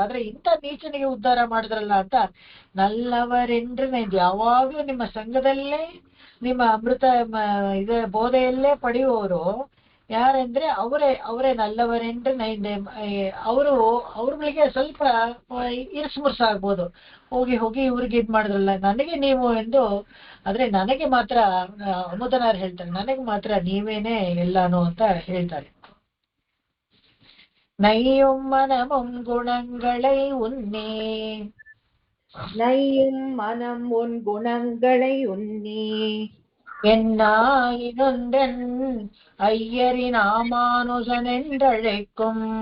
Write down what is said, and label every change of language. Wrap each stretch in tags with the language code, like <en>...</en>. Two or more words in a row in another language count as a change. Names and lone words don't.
<kn>ಆದ್ರೆ ಇಂಥ ನೀಚನಿಗೆ ಉದ್ಧಾರ ಮಾಡಿದ್ರಲ್ಲ ಅಂತ ನಲ್ಲವರೆಂದ್ರೆ ಯಾವಾಗ್ಲೂ ನಿಮ್ಮ ಸಂಘದಲ್ಲೇ ನಿಮ್ಮ ಅಮೃತ ಬೋಧೆಯಲ್ಲೇ ಪಡೆಯುವವರು ಯಾರಂದ್ರೆ ಅವರೇ ನಲ್ಲವರೆಂದ್ರೆ ನೈಂದೆ. ಅವ್ರಿಗೆ ಸ್ವಲ್ಪ ಇರಿಸುಮುರ್ಸ ಆಗ್ಬೋದು, ಹೋಗಿ ಹೋಗಿ ಇವ್ರಿಗೆ ಇದ್ ಮಾಡಿದ್ರಲ್ಲ ನನಗೆ ನೀವು ಎಂದು. ಆದ್ರೆ ನನಗೆ ಮಾತ್ರ ಅಮುದನಾರ್ ಹೇಳ್ತಾರೆ, ನನಗೆ ಮಾತ್ರ ನೀವೇನೆ ಎಲ್ಲಾನು ಅಂತ ಹೇಳ್ತಾರೆ.</kn> <ta>நையும் மனமும் குணங்களை உன்னே, நையும் மனம் உன் குணங்களை உன்னே, என்னாயினொன்றன் ஐயரின் ராமானுஜனென்றழைக்கும்,</ta>